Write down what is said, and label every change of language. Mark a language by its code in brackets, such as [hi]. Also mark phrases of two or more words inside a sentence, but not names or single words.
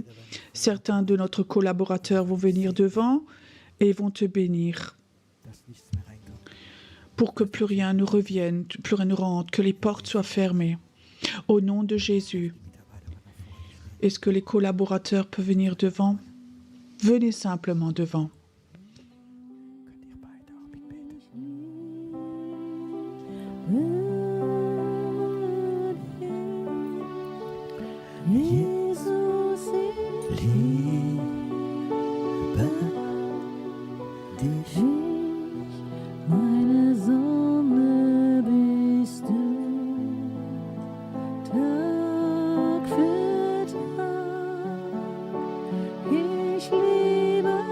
[fr] Certains de notre collaborateurs vont venir devant et vont te bénir pour que plus rien ne revienne, plus rien ne rentre, que les portes soient fermées. Au nom de Jésus, est-ce que les collaborateurs peuvent venir devant? Venez simplement devant. [de] Jesus, ich liebe dich, meine Sonne bist du, Tag für Tag, ich liebe